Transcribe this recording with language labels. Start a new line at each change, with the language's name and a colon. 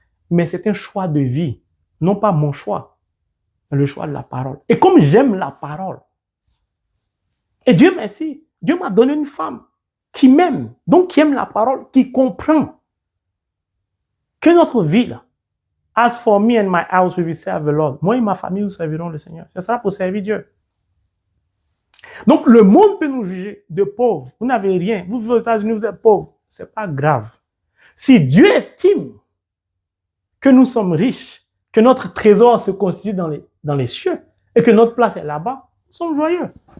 French: Mais c'est un choix de vie, non pas mon choix, mais le choix de la parole. Et comme j'aime la parole, et Dieu merci, Dieu m'a donné une femme qui m'aime, donc qui aime la parole, qui comprend que notre vie là,
English: As for me and my house, we will serve the Lord.
French: Moi et ma famille, nous servirons le Seigneur. Ce sera pour servir Dieu. Donc, le monde peut nous juger de pauvres. Vous n'avez rien. Vous vivez aux États-Unis, vous êtes pauvres. Ce n'est pas grave. Si Dieu estime que nous sommes riches, que notre trésor se constitue dans les cieux et que notre place est là-bas, nous sommes joyeux.